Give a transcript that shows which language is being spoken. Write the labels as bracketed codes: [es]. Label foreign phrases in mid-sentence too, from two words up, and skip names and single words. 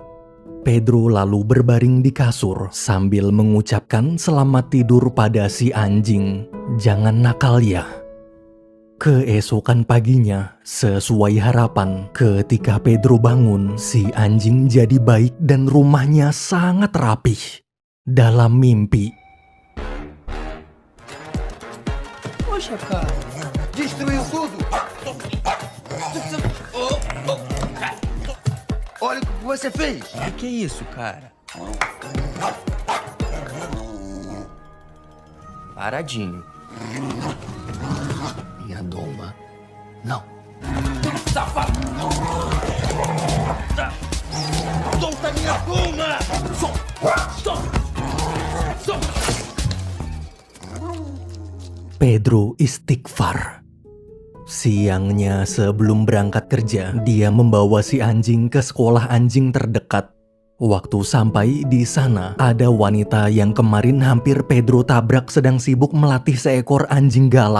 [id] Pedro lalu berbaring di kasur sambil mengucapkan selamat tidur pada si anjing. "Jangan nakal ya." Keesokan paginya, sesuai harapan, ketika Pedro bangun, si anjing jadi baik dan rumahnya sangat rapih. Dalam mimpi, [pt] Poxa, cara. Destruiu tudo. Olha o que você fez. Que é isso, cara? Paradinho. Minha doma. Não. Safado! Solta minha doma! [id] Pedro istighfar. Siangnya sebelum berangkat kerja, dia membawa si anjing ke sekolah anjing terdekat. Waktu sampai di sana, ada wanita yang kemarin hampir Pedro tabrak sedang sibuk melatih seekor anjing galak.